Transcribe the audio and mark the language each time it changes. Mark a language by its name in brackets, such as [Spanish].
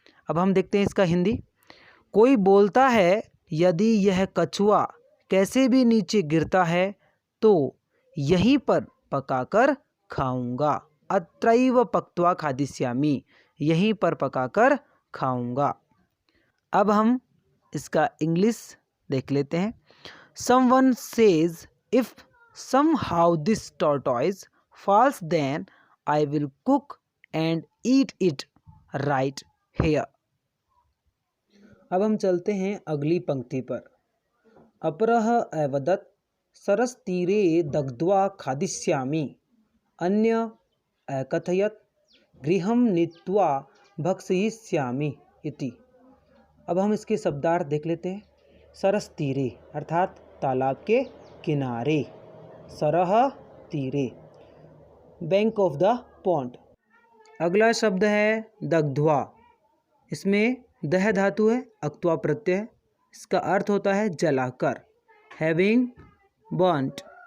[Hindi] अब हम देखते हैं इसका हिंदी। कोई बोलता है यदि यह कछुआ कैसे भी नीचे गिरता है तो यहीं पर पकाकर खाऊंगा। [Sanskrit] अत्रैव पक्त्वा खादिष्यामि, [Hindi] यहीं पर पकाकर खाऊंगा। अब हम इसका इंग्लिश देख लेते हैं। [English] Someone says if somehow this tortoise falls then I will cook and eat it right here। [Hindi] अब हम चलते हैं अगली पंक्ति पर। [Sanskrit] अपरः अवदत् सरसतीरे दग्ध्वा खादिष्यामि, अन्य अकथयत् गृहं नीत्वा भक्षयिष्यामि इति। [Hindi] अब हम इसके शब्दार्थ देख लेते हैं। सरस तीरे अर्थात तालाब के किनारे, सरह तीरे, [English] Bank of the pond. [Hindi] अगला शब्द है दग्ध्वा। इसमें दह धातु है, अक्त्वा प्रत्यय है। इसका अर्थ होता है जलाकर, [English] Having burnt.